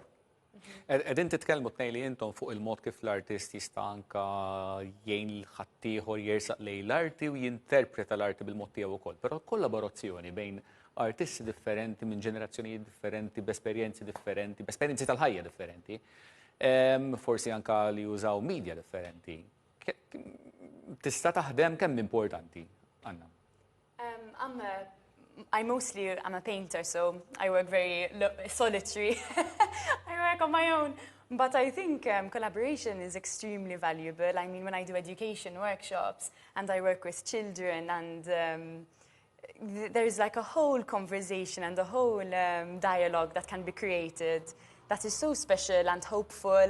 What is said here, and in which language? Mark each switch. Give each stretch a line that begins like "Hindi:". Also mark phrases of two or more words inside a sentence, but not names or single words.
Maltese: Qegħdin titkellmu tnejn li intom fuq il-mod kif l-artist jista' anke jgħin ħadd ieħor jersaq lejn l-arti u jinterpreta l-arti bil-mod tiegħu wkoll, però kollaborazzjoni bejn artisti differenti minn ġenerazzjonijiet differenti, b'esperjenzi differenti, b'esperjenzi tal-ħajja differenti, forsi anke li jużaw media differenti. Tista' taħdem kemm importanti, Anna?
English: I'm a painter, so I work very solitary. I work on my own. But I think collaboration is extremely valuable. I mean, when I do education workshops and I work with children and there's like a whole conversation and a whole dialogue that can be created that is so special and hopeful.